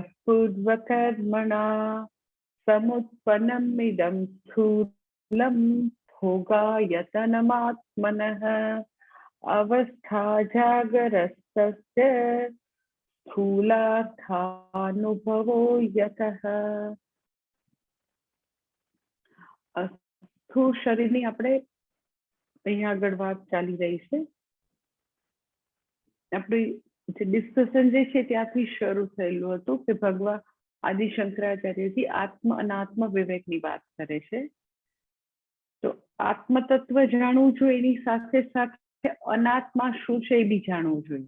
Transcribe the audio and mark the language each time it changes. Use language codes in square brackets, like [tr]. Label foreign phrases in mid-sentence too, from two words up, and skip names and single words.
[sa] पूर्वकर्मणा समुत्पन्नम् इदं स्थूलं भोगायतनमात्मनः अवस्था जागरस्तस्य स्थूलार्थानुभवो यतः। [gu] સ્થૂલ શરીરની આપણે અહીંયા આગળ વાત ચાલી રહી છે। આપણી જે ડિસ્કશન જે છે ત્યાંથી શરૂ થયેલું હતું કે ભગવાન આદિ શંકરાચાર્યજી આત્મ અનાત્મ વિવેકની વાત કરે છે। તો આત્મતત્વ જાણવું જોઈએ, એની સાથે સાથે અનાત્મા શું છે એ બી જાણવું જોઈએ।